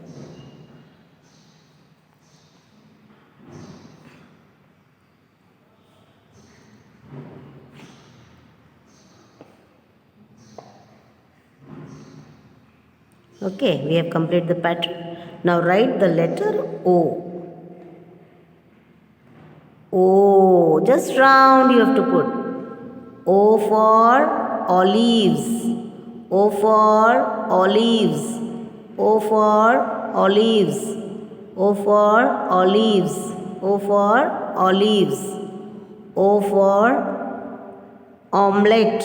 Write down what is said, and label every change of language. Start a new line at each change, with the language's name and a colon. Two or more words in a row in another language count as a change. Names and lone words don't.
English: Okay, we have completed the pattern. Now write the letter O. O, just round you have to put. O for olives. O for olives. O for olives. O for olives. O for olives. O for omelette.